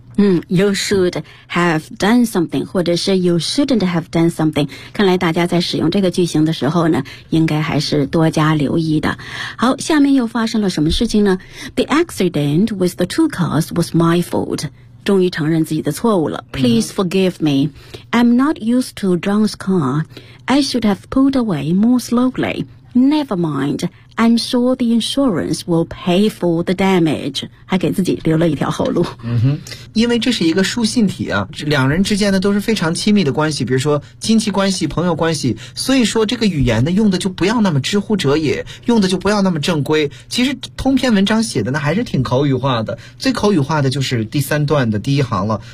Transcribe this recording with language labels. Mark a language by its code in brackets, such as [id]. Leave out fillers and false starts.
[en] You should have done something, [zh] 或者是 [en] you shouldn't have done something. [zh] 看来大家在使用这个句型的时候呢，应该还是多加留意的。好，下面又发生了什么事情呢？ [en] The accident with the two cars was my fault. [zh] 终于承认自己的错误了。 [en] Please forgive me. I'm not used to John's car. I should have pulled away more slowly. Never mind. I'm sure the insurance will pay for the damage. [zh] 还给自己留了一条后路。嗯哼，因为这是一个书信体啊，两人之间呢都是非常亲密的关系，比如说亲戚关系、朋友关系，所以说这个语言呢用的就不要那么知乎者也，用的就不要那么正规。其实通篇文章写的呢还是挺口语化的，最口语化的就是第三段的第一行了。